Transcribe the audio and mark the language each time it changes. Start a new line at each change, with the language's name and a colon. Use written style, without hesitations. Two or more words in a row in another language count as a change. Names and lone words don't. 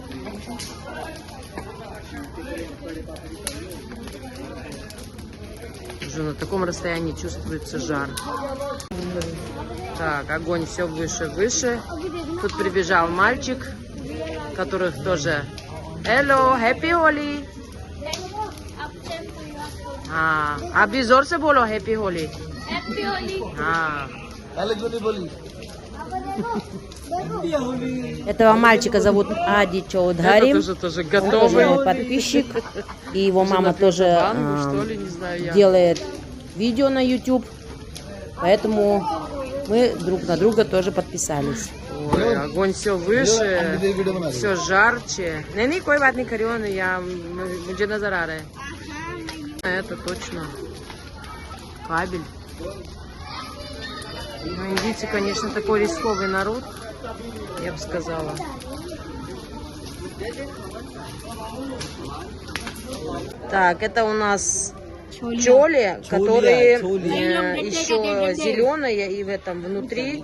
Russian: Уже на таком расстоянии чувствуется жар. Так, огонь все выше, выше. Тут прибежал мальчик, которых тоже...
English: Hello, happy Holi.
Hindi: आप भी जोर से बोलो
English: happy Holi. happy Holi. हाँ।
Russian: Этого мальчика зовут Ади Чоудхари. Это тоже готовый. Он тоже подписчик. И его мама тоже делает видео на YouTube. Поэтому мы друг на друга тоже подписались. Ой, огонь все выше, все жарче. Не,
Hindi: कोई बात नहीं करियो, я मुझे नजर आ रहा है.
Russian: Это точно кабель. Ну, индийцы, конечно, такой рисковый народ, я бы сказала. Так, это у нас чоли, которые еще зеленые и в этом внутри.